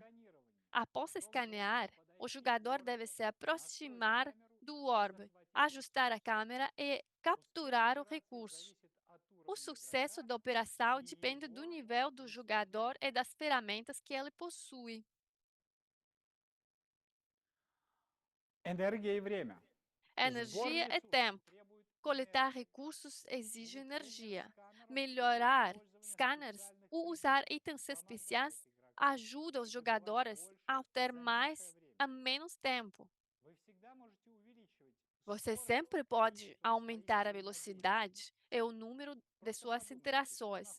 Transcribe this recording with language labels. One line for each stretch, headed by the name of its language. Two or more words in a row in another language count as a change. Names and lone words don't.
Portuguese: Após escanear, o jogador deve se aproximar do orbe, ajustar a câmera e capturar o recurso. O sucesso da operação depende do nível do jogador e das ferramentas que ele possui.
Russian: Энергия и время.
Portuguese: Energia
Russian: Сбор
Portuguese: e
Russian: ресурсов
Portuguese: tempo.
Russian: требует
Portuguese: Coletar recursos exige energia. Melhorar scanners ou usar itens especiais ajuda os jogadores a ter mais em menos tempo. Você sempre pode aumentar a velocidade e o número de suas interações.